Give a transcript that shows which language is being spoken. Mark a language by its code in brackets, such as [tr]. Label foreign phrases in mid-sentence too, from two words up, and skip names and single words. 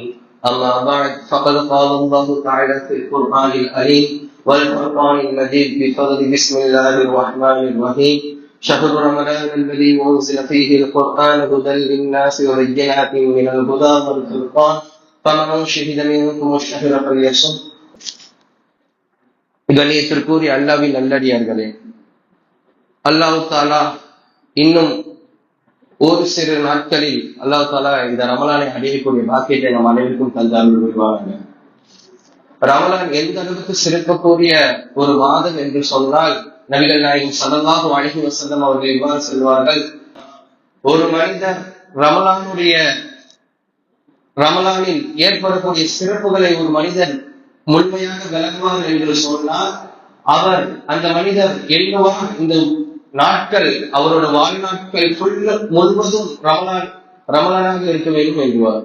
[ar] أما بعد، فقد قال الله تعالى في القرآن الكريم والفرقان المجيد بفضل بسم الله الرحمن الرحيم: شهر رمضان الذي أنزل فيه القرآن هدى للناس وبينات من الهدى والفرقان فمن شهد منكم الشهر فليصم. [ta] கண்ணியத்திற்குரிய அல்லாஹ்வின் நல்லடியார்களே, [ar] الله تعالى [ta] இன்னும் ஒரு சிறு நாட்களில் [ar] الله تعالى [ta] இந்த ரமலானை அடையக்கூடிய பாக்கியத்தை நம் அனைவருக்கும் தந்தார்கள் வருவாங்க. ரமலான் எந்த அளவுக்கு சிறக்கக்கூடிய ஒரு மாதம் என்று சொன்னால், நபிகள் நாயகம் [ar] صلى الله عليه وسلم [ta] அவர்கள் இவ்வாறு சொல்வார்கள்: ஒரு மனிதர் ரமலானில் ஏற்படக்கூடிய சிறப்புகளை ஒரு மனிதர் முழுமையாக விளங்குவார் என்று சொன்னால், அவர் அந்த மனிதர் எண்ணுவார் இந்த நாட்கள் அவரோட வாழ்நாட்கள் முழுவதும் ரமலானாக இருக்க வேண்டும் என்கிறார்.